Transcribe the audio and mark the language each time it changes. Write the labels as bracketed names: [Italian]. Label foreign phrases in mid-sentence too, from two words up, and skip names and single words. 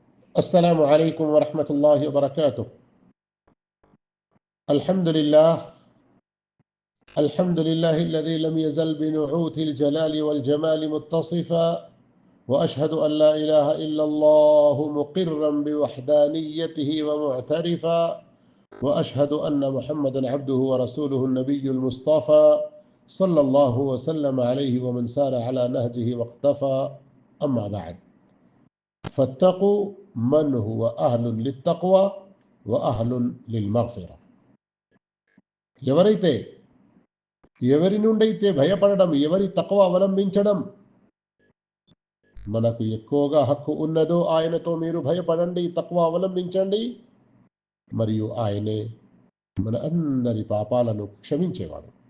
[Arabic] السلام عليكم ورحمة الله وبركاته. الحمد لله الحمد لله الذي لم يزل بنعوت الجلال والجمال متصفا، وأشهد أن لا إله إلا الله مقرا بوحدانيته ومعترفا، وأشهد أن محمدا عبده ورسوله النبي المصطفى صلى الله وسلم عليه ومن سار على نهجه واقتفى. أما بعد، فاتقوا من هو أهل للتقوى وأهل للمغفرة. [Telugu] ఎవరి నుండైతే భయపడడం, ఎవరి తక్వా అవలంబించడం మనకు ఎక్కువగా హక్కు ఉన్నదో ఆయనతో మీరు భయపడండి, తక్వా అవలంబించండి. మరియు ఆయనే మన అందరి పాపాలను క్షమించేవాడు.